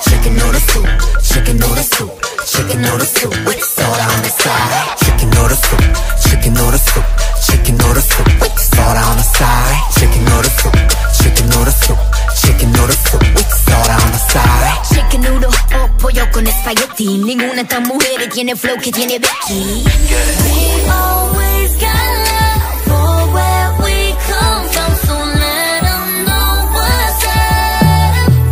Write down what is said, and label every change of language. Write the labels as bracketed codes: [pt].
[en] Chicken noodle soup, chicken noodle soup, chicken noodle soup with soda on the side. Chicken noodle soup, chicken noodle soup, chicken noodle soup with soda on the side. Chicken noodle soup, chicken noodle soup, chicken noodle soup with soda on the side. Chicken noodle [es] o pollo con espagueti. Ninguna de estas mujeres tiene flow que tiene Becky. [en] We always got love for where we come from, so let them know what's up.